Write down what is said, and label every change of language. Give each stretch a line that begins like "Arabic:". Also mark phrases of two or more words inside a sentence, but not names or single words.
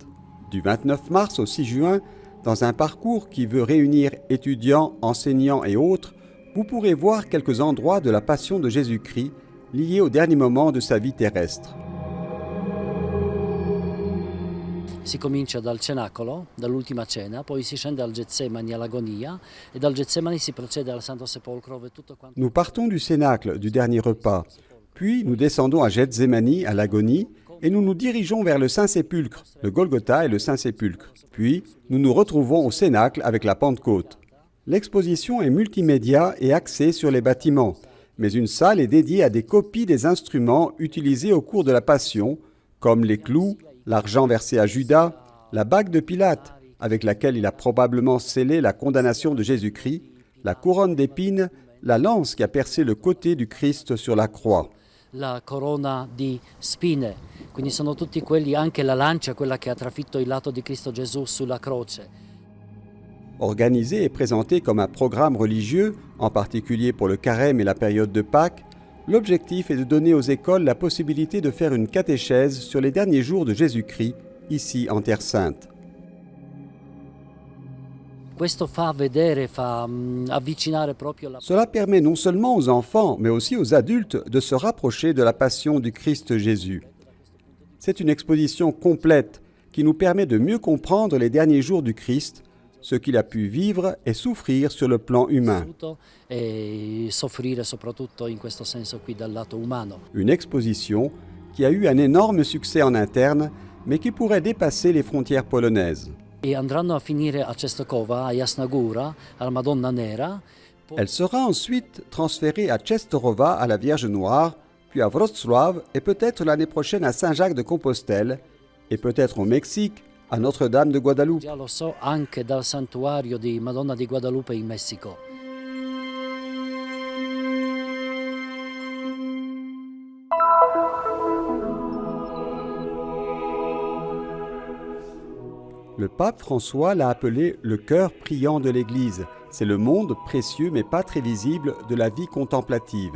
French: Du 29 mars au 6 juin, dans un parcours qui veut réunir étudiants, enseignants et autres, vous pourrez voir quelques endroits de la Passion de Jésus-Christ liés au dernier moment de sa vie terrestre.
Italian: Si comincia dal cenacolo, dall'ultima cena, poi si scende al Getsemani all'agonia e dal Getsemani si procede al Santo Sepolcro e tutto quanto.
French: Nous partons du cénacle, du dernier repas, puis nous descendons à Gethsémani, à l'agonie, et nous nous dirigeons vers le Saint-Sépulcre, le Golgotha et le Saint-Sépulcre. Puis, nous nous retrouvons au cénacle avec la Pentecôte. L'exposition est multimédia et axée sur les bâtiments, mais une salle est dédiée à des copies des instruments utilisés au cours de la Passion, comme les clous, l'argent versé à Judas, la bague de Pilate, avec laquelle il a probablement scellé la condamnation de Jésus-Christ, la couronne d'épines, la lance qui a percé le côté du Christ sur la croix.
Italian: La corona di spine, quindi sono tutti quelli, anche la lancia, quella che ha trafitto il lato di Cristo Gesù sulla croce.
French: Organisé et présenté comme un programme religieux, en particulier pour le carême et la période de Pâques, l'objectif est de donner aux écoles la possibilité de faire une catéchèse sur les derniers jours de Jésus-Christ, ici en Terre Sainte.
Italian: Questo fa vedere, fa avvicinare proprio la...
French: Cela permet non seulement aux enfants, mais aussi aux adultes de se rapprocher de la passion du Christ Jésus. C'est une exposition complète qui nous permet de mieux comprendre les derniers jours du Christ, ce qu'il a pu vivre et souffrir sur le plan humain.
Italian: E soffrire soprattutto in questo senso qui dal lato umano.
French: Une exposition qui a eu un énorme succès en interne, mais qui pourrait dépasser les frontières polonaises.
Italian: E andranno a finire a Czestochowa, a Jasna Góra, alla Madonna Nera.
French: Elle sera ensuite transférée à Częstochowa, à la Vierge Noire, puis à Wrocław et peut-être l'année prochaine à Saint-Jacques-de-Compostelle, et peut-être au Mexique, à Notre-Dame de Guadalupe.
Italian: Già lo so, anche dal santuario di Madonna di Guadalupe in Messico.
French: Le pape François l'a appelé le cœur priant de l'Église. C'est le monde précieux mais pas très visible de la vie contemplative.